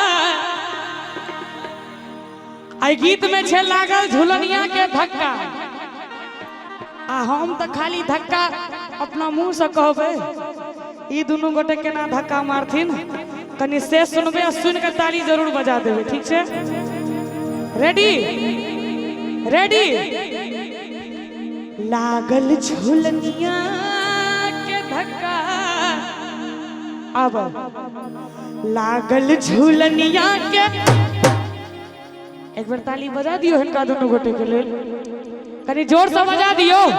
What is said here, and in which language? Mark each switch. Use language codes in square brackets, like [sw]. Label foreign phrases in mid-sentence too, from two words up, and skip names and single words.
[mai] आई गीत में छे लागल झुलनिया के धक्का, आ हम तो खाली धक्का अपना मुंह से कहबे। ई दुनू गोटे केना धक्का मारथिन कनी से सुनबे, सुन के ताली जरूर बजा देबे, ठीक छे? [en] ready ready. [mai] लागल झुलनिया के धक्का, अब लागल झुलनिया के। एक बार ताली बजा दियो हिनका दोनों गोटे के लिए, कनी जोर से बजा दियो।